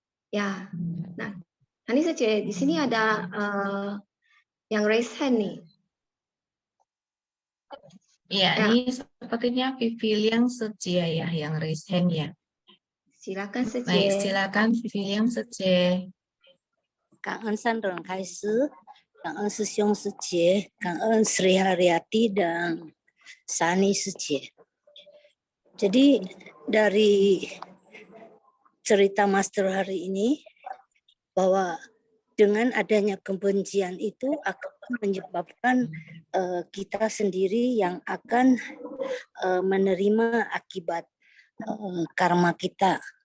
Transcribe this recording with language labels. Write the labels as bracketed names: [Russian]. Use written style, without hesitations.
[Indonesian] Ya, nah, ini saja di sini ada yang [English] raise hand [Indonesian] nih. Iya, Ya. ini sepertinya Vivilian Sece ya yang [English] raise hand [Indonesian] ya. Silakan saja. Baik, silakan Vivilian Sece. [Chinese] 感恩三等人开始，感恩师兄师姐，感恩 Sri Haryati dan Sani 师姐。 [Indonesian] Jadi dari cerita Master hari ini bahwa dengan adanya kebencian itu akan menyebabkan kita sendiri yang akan menerima akibat karma kita.